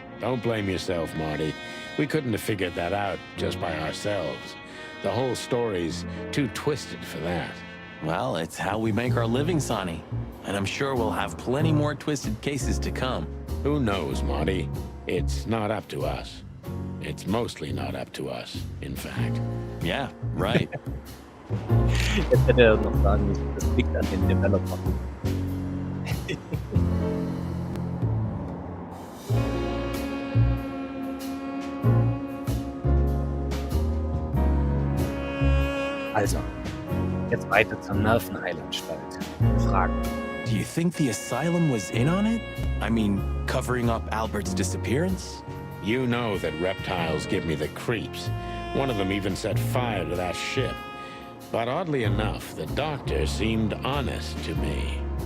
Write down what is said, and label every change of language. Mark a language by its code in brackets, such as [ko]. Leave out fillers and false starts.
[en] Don't blame yourself, Marty. We couldn't have figured that out just by ourselves. The whole story's too twisted for that. Well, it's how we make our living, Sonny. And I'm sure we'll have plenty more twisted cases to come. Who knows, Marty? It's not up to us. It's mostly not up to us, in fact. Yeah, right. [de] Jetzt hätte er noch sagen müssen, das liegt an den Developern. Also, jetzt weiter zur Nervenheilanstalt. Fragen. [en] Do you think the asylum was in on it? I mean, covering up Albert's disappearance? You know that reptiles give me the creeps. One of them even set fire to that ship. But oddly enough, the doctor seemed honest to me.